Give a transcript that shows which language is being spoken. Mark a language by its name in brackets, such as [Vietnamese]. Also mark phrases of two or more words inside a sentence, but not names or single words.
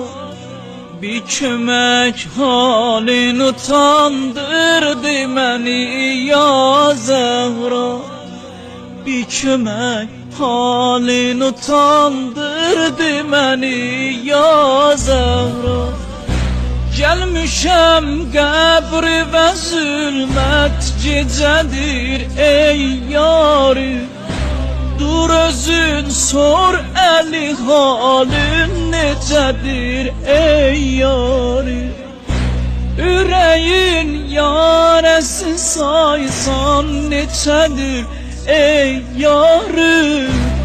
[Turkish] Bir kömek halin utandırdı beni ya Zehra. Bir kömek halin utandırdı beni ya Zehra. [Azerbaijani] Gelmişem qəbri və zülmət gecədir ey yari. Dur özün sor əli halin necədir ey yari. Ürəyin yarəsi saysan neçədir ey yarım.